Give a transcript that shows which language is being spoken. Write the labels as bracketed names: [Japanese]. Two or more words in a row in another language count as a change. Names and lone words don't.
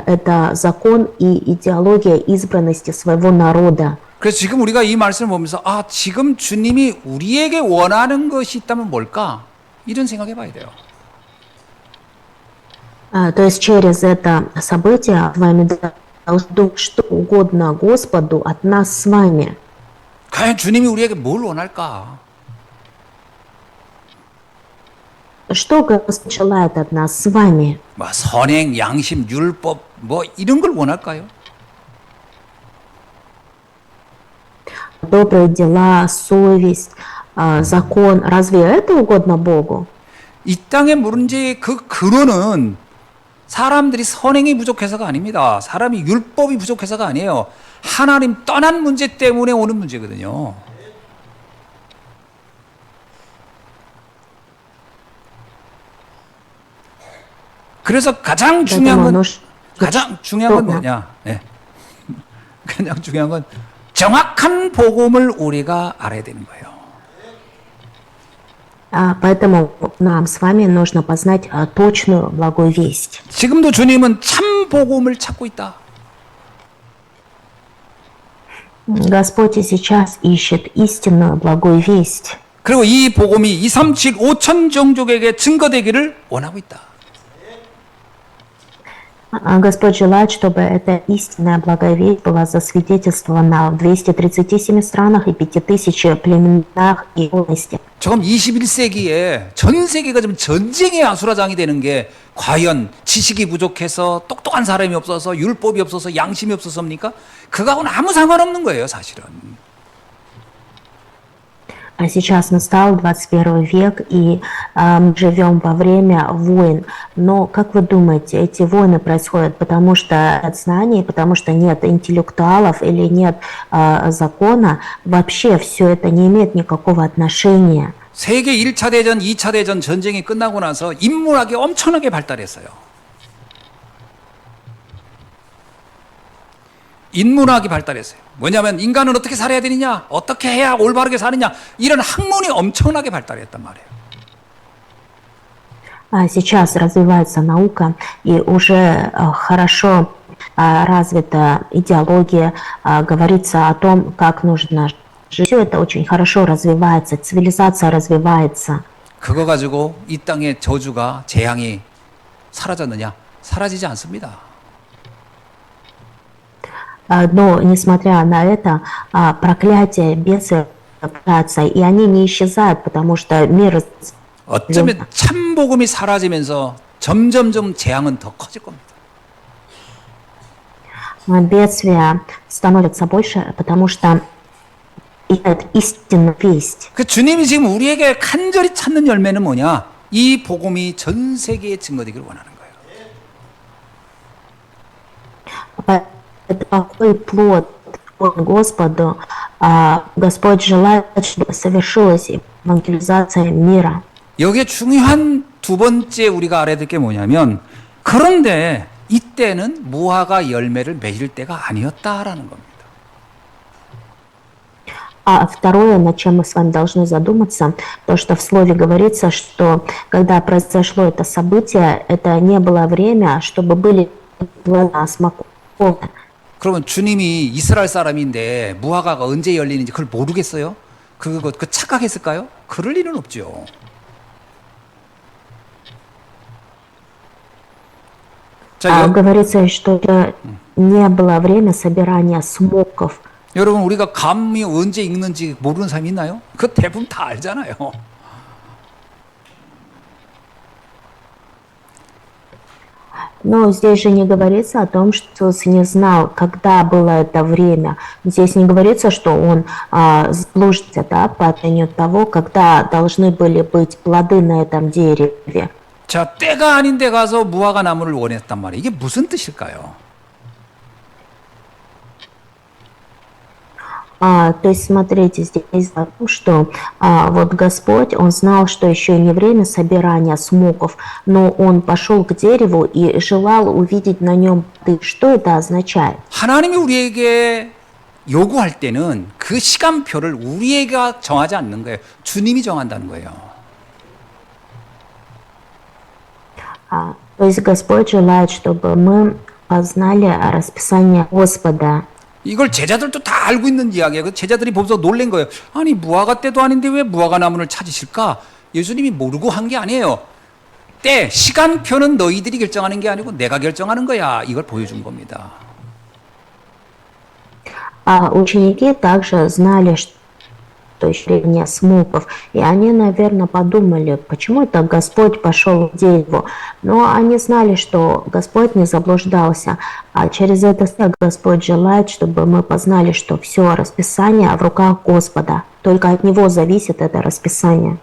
[Russian] Это закон и идеология избранности своего народа. [Korean] 그래서 지금 우리가 이 말씀을 보면서 지금 주님이 우리에게 원하는 것이 있다면 뭘까? 이런 생각해 봐야 돼요. [Russian] То есть через это событие с вами должно думать, что угодно Господу от нас с вами. [Korean] 과연 주님이 우리에게 뭘 원할까? [Russian] Что Господь желает от нас с вами? [Korean] 뭐 선행, 양심, 율법 뭐 이런 걸 원할까요? [Russian] Добрые дела, совесть, закон. Разве это угодно Богу? [Korean] 이 땅의 문제의 그 근원은 사람들이 선행이 부족해서가 아닙니다. 사람이 율법이 부족해서가 아니에요. 하나님 떠난 문제 때문에 오는 문제거든요. 그래서 가장 중요한 건 뭐냐? 예. 가장 중요한 건 정확한 복음을 우리가 알아야 되는 거예요. [Russian] Поэтому нам с вами нужно познать точную благую весть. [Korean] 지금도 주님은 참 복음을 찾고 있다. [Russian] Господь и сейчас ищет истинную благую весть. [Korean] 그리고 이 복음이 237 5천 종족에게 증거되기를 원하고 있다. [Russian] Господь желает, чтобы эта истинная благая весть была засвидетельствована в 237 странах и 5000 племенах и областях. [Korean] 지금 21세기에 전 세계가 좀 전쟁의 아수라장이 되는 게 과연 지식이 부족해서 똑똑한 사람이 없어서 율법이 없어서 양심이 없어서입니까? 그거하고는 아무 상관없는 거예요, 사실은. [Russian] А сейчас настал 21 век, и мы живем во время войн. Но, как вы думаете, эти войны происходят потому, что нет знаний, потому что нет интеллектуалов или нет закона? Вообще все это не имеет никакого отношения. [Korean] 세계 1차 대전, 2차 대전 전쟁이 끝나고 나서 인문학이 엄청나게 발달했어요. 인문학이 발달했어요. 뭐냐면 인간은 어떻게 살아야 되느냐, 어떻게 해야 올바르게 사느냐, 이런 학문이 엄청나게 발달했단 말이에요. [Russian] Сейчас развивается наука, и уже хорошо развита идеология, говорится о том, как нужно жить. Все это очень хорошо развивается, цивилизация развивается. [Korean] 그거 가지고 이 땅의 저주가, 재앙이 사라졌느냐? 사라지지 않습니다. [Russian] Но, несмотря на это, проклятие, бесы продолжаются, и они не исчезают, потому что мир... [Korean] 어쩌면 참 복음이 사라지면서 점점점 재앙은 더 커질 겁니다. [Russian] Бедствия становятся больше, потому что это истинная весть. [Korean] 그 주님이 지금 우리에게 간절히 찾는 열매는 뭐냐? 이 복음이 전 세계에 증거되기를 원하는 거예요. [Russian] Это какой плод Господу. Господь желает, чтобы совершилась евангелизация мира. [Korean] 여기에 중요한 두 번째 우리가 알아야 될 게 뭐냐면, 그런데 이때는 무화과 열매를 맺을 때가 아니었다라는 겁니다. [Russian] А второе, над чем мы с вами должны задуматься, то, что в слове говорится, что когда произошло это событие, это не было время, чтобы были плода смоковницы. [Korean] 그러면 주님이 이스라엘 사람인데 무화과가 언제 열리는지 그걸 모르겠어요? 그 착각했을까요? 그럴 일은 없죠. [Russian] Говорится, что не было время собирания смоков. [Korean] 여러분, 우리가 감이 언제 익는지 모르는 사람이 있나요? 그 대부분 다 알잖아요. [Russian] Но здесь же не говорится о том, что Иисус не знал, когда было это время. Здесь не говорится, что он заблуждался, да, по отношению того, когда должны были быть плоды на этом дереве. [Korean] 자, 때가 아닌데 가서 무화과 나무를 원했단 말이에요. 이게 무슨 뜻일까요? [Russian] То есть, смотрите, здесь о том, что вот Господь, Он знал, что еще не время собирания смоков, но Он пошел к дереву и желал увидеть на нем плоды. Что это означает? [Korean] 하나님이 우리에게 요구할 때는 그 시간표를 우리가 정하지 않는 거예요. 주님이 정한다는 거예요. [Russian] То есть Господь желает, чтобы мы познали расписание Господа. [Korean] 이걸 제자들도 다 알고 있는 이야기예요. 그 제자들이 보면서 놀란 거예요. 아니, 무화과 때도 아닌데 왜 무화과 나무를 찾으실까? 예수님이 모르고 한 게 아니에요. 때, 시간표는 너희들이 결정하는 게 아니고 내가 결정하는 거야. 이걸 보여준 겁니다. [Russian] Ученики также знали, что еще время смоков, и они, наверное, подумали, почему это Господь пошел к дереву. Но они знали, что Господь не заблуждался, а через это Господь желает, чтобы мы познали, что все расписание в руках Господа, только от Него зависит это расписание.